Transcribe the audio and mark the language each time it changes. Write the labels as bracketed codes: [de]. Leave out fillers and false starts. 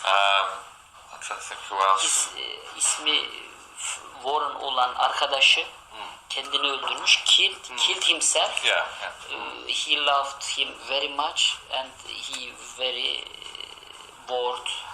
[en] I'm trying to think who else. [tr] İsmi Warren olan arkadaşı kendini öldürmüş. [en] Killed himself. Yeah. He loved him very much and he very bored.